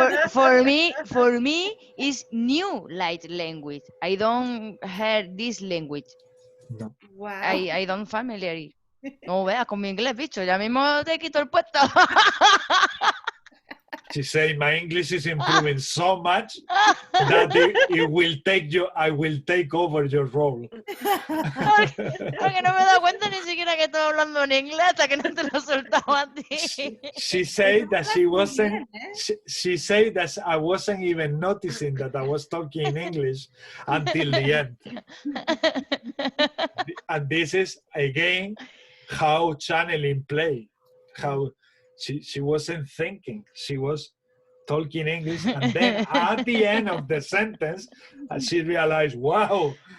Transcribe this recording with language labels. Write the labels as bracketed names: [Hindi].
[English] For me, it's new light language. I don't hear this language. No. Wow. I don't familiar. [Spanish] No veas con mi inglés, bicho. Ya mismo te quito el puesto. [English] She said, my English is improving so much that it will take you, I will take over your role. [Spanish] Porque no me he dado cuenta ni siquiera que estaba hablando en inglés hasta que no te lo soltaba a ti. [English] She said that she said that I wasn't even noticing that I was talking in English until the end. And this is again how channeling play, how she wasn't thinking, she was talking English, and then at the end of the sentence she realized, wow.